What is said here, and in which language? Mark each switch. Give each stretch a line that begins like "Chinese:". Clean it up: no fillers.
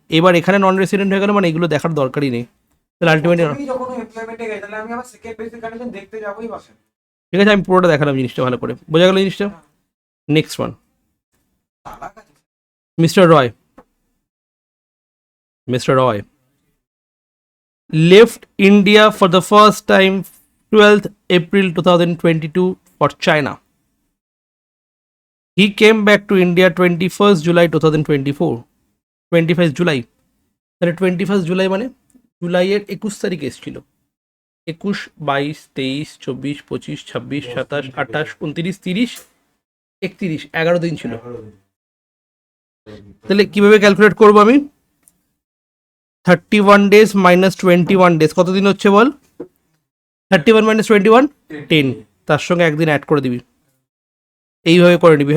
Bangla: এবার এখানে non resident হয়ে গেল, মানে এগুলো দেখার দরকারই নেই, তাহলে আলটিমেটলি যখন এমপ্লয়মেন্টে গেছে তাহলে আমি আবার সেকেন্ড বেসিক কন্ডিশন দেখতে যাবোই বাসে। ঠিক আছে, আমি পুরোটা দেখালাম জিনিসটা ভালো করে, বোঝা গেল জিনিসটা। Next one, mister Roy, Mr.
English: Roy left India for the first time 12th April 2022 for China. He came back to India 21st July 2024. 21st July.
Bangla: তাহলে 21st জুলাই মানে জুলাইয়ের 21 তারিখে এসেছিল। 21, 22, 23, 24, 25, 26, 27, 28, 29, 30, 31, 11 দিন ছিল। তাহলে কিভাবে ক্যালকুলেট করবো আমি, 31 ডেজ মাইনাস 21 ডেজ কত দিন হচ্ছে বল, 31 মাইনাস 21 10, তার সঙ্গে একদিন অ্যাড করে দিবি, এইভাবে করে নিবি।